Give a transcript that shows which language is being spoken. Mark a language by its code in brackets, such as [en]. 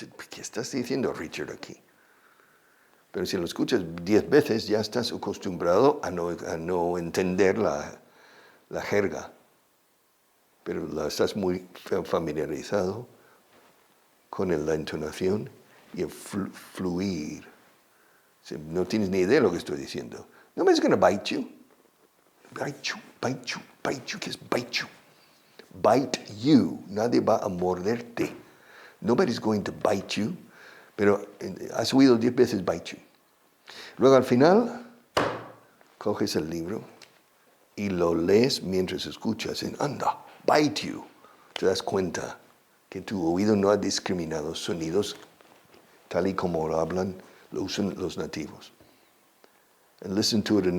[es] ¿Qué estás diciendo, Richard, aquí? Pero si lo escuchas 10 veces, ya estás acostumbrado a no entender la jerga. Pero estás muy familiarizado con la entonación y el fluir. No tienes ni idea de lo que estoy diciendo. [en] Nobody's going to bite you. Bite you. [es] ¿Qué es bite you? Bite you. Nadie va a morderte. [en] Nobody's going to bite you. [es] Pero has oído 10 veces bite you. Luego al final, coges el libro y lo lees mientras escuchas. Anda, bite you. Te das cuenta que tu oído no ha discriminado sonidos tal y como lo hablan, lo usan los nativos. [en] And listen to it.